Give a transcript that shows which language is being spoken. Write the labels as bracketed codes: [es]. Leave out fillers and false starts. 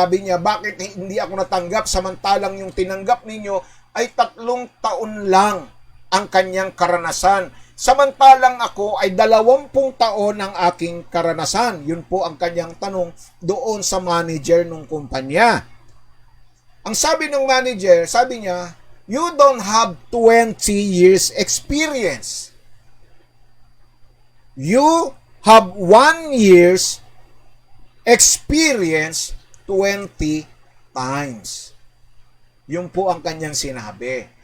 [tl] Sabi niya, bakit hindi ako natanggap samantalang yung tinanggap ninyo ay 3 taon lang ang kanyang karanasan. Samantalang ako ay 20 taon ang aking karanasan. Yun po ang kanyang tanong doon sa manager ng kumpanya. Ang sabi ng manager, sabi niya, [en] you don't have 20 years experience. You have 1 year's experience 20 times. [tl] Yun po ang kanyang sinabi.